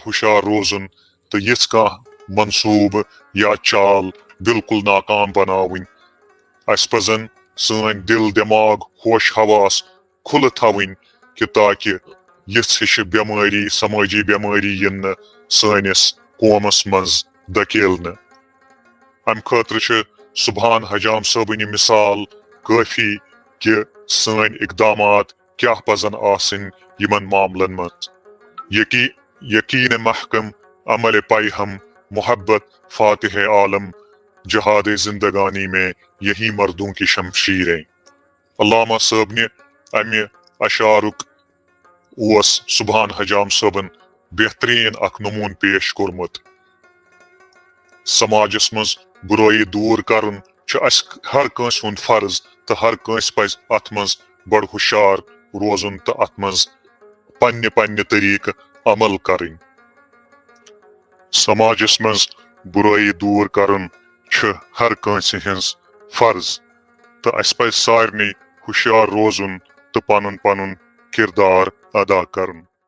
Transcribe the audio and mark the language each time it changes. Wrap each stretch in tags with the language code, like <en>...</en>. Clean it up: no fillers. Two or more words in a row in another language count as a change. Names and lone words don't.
<ks>ہُشار روزُن تہٕ یِژھ کانٛہہ منصوٗبہٕ یا چال بالکُل ناکام بناوٕنۍ اسہِ پزن سٲنۍ دِل دٮ۪ماغ ہوش حواس کھُلہٕ تھاوٕنۍ کہِ تاکہِ یِژھ ہِشہِ بٮ۪مٲری سمٲجی بٮ۪مٲری یِن نہٕ سٲنِس قومس منٛز دھکیلنہٕ امہِ خٲطرٕ چھِ سبحان حجام صٲبٕنۍ یہِ مثال کٲفی کہِ سٲنۍ اقدامات کیاہ پزن آسٕنۍ یِمن معاملن منٛز</ks> <ur>یقین محکم عمل پائی ہم محبت فاتح عالم جہاد زندگانی میں یہی مردوں کی شمشیریں</ur> <ks>علامہ صٲبنہِ امہِ اشعارُک اوس سبحان حجام صٲبن بہتریٖن اکھ نموٗن پیش کوٚرمُت سماجس منٛز بُرٲیی دوٗر کرُن چھُ اسہِ ہر کٲنٛسہِ ہُنٛد فرض تہٕ ہر کٲنٛسہِ پزِ اتھ منٛز بڑٕ ہُشار روزُن تہٕ اتھ منٛز پننہِ طریٖقہٕ عمل کرٕنۍ سماجس منٛز بُرٲیی دوٗر کرُن چھُ ہر کٲنٛسہِ ہٕنٛز فرض تہٕ اسہِ پزِ سارنٕے ہُشیار روزُن تہٕ پنُن پنُن کِردار ادا کرُن</ks>